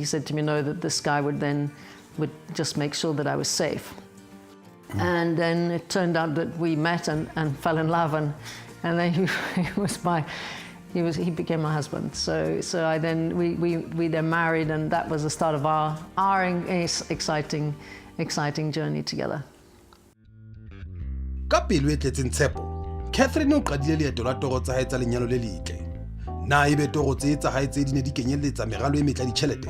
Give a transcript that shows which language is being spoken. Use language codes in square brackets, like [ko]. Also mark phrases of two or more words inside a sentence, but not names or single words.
[en] And he said to me, that this guy would just make sure that I was safe. And then it turned out that we met and fell in love, and then he became my husband. So we then married, and that was the start of our exciting journey together. [st] Ka pelo e tletseng tshepo, Catherine o qadile leeto la toro tsa hae tsa lenyalo le letle. Na ebe toro tse tsa hae tse di ne di kenyeletsa meralo e metla ditjhelete?